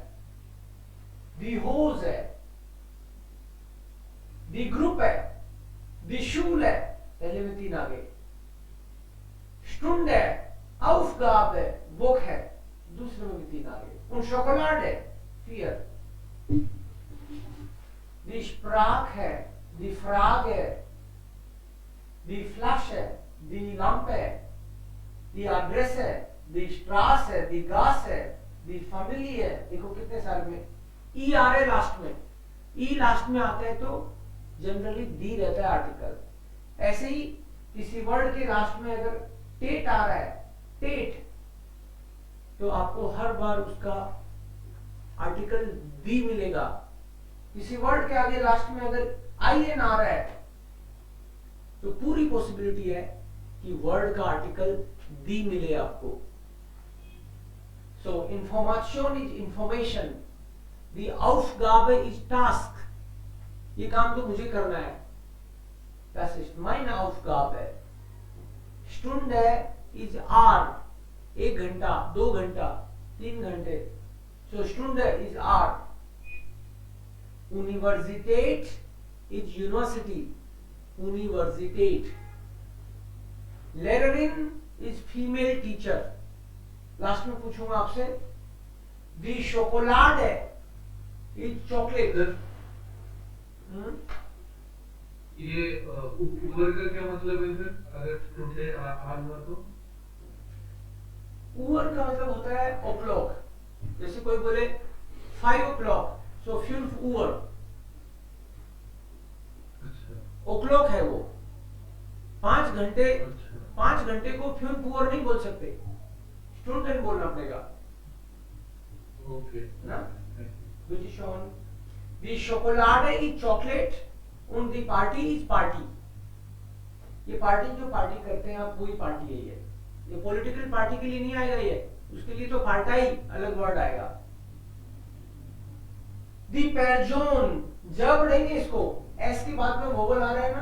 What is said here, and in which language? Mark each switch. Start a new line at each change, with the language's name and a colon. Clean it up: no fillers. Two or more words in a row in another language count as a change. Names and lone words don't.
German: die Hose
Hindi: है,
German: die Gruppe
Hindi: है,
German: die Schule
Hindi: है, पहले में तीन आ गए. स्टुंड है, aufgabe है, बुक है, दूसरे में भी तीन आ गए.
German: und Schokolade
Hindi: है, फियर.
German: Die Sprache है, die Frage है, die Flasche, die Lampe, die Adresse, die Straße, die Gasse, die Familie.
Hindi: देखो कितने सारे में ई आ रहे लास्ट में. ई लास्ट में आता है तो जनरली दी रहता है आर्टिकल. ऐसे ही किसी वर्ड के लास्ट में अगर टेट आ रहा है, टेट, तो आपको हर बार उसका आर्टिकल दी मिलेगा. किसी वर्ड के आगे लास्ट में अगर IN आ रहा है तो पूरी पॉसिबिलिटी है कि वर्ड का आर्टिकल दी मिले आपको.
English: so information is information.
German: die Aufgabe
English: is task.
Hindi: ये काम तो मुझे करना है.
German: Das ist meine Aufgabe.
Hindi: Stunde
English: is hour.
Hindi: 1 घंटा, 2 घंटा, 3 घंटे.
English: So Stunde is hour. Universität is university. Universität. Lehrerin is female teacher.
Hindi: लास्ट में पूछूंगा आपसे.
English: The Schokolade is chocolate.
Hindi: ये ऊपर का क्या मतलब है फिर अगर टुडे आज हुआ तो? ऊपर का मतलब होता है o'clock. जैसे कोई बोले 5 o'clock, so 5 ऊपर. अच्छा. o'clock है वो. 5 घंटे, अच्छा. 5 घंटे को 5 ऊपर नहीं बोल सकते. स्टूडेंट बोलना पड़ेगा. ओके. ना?
English: Which is shown. The Schokolade is chocolate.
German: Und die Party
English: is party.
Hindi: ये पार्टी जो पार्टी करते हैं आप वही पार्टी है ये
English: political party
Hindi: के लिए नहीं आएगा ये. उसके लिए तो पार्टाई अलग वर्ड आएगा.
German: die Person
Hindi: जब पढ़ेंगे इसको एस के बाद में वोवल आ रहा है ना.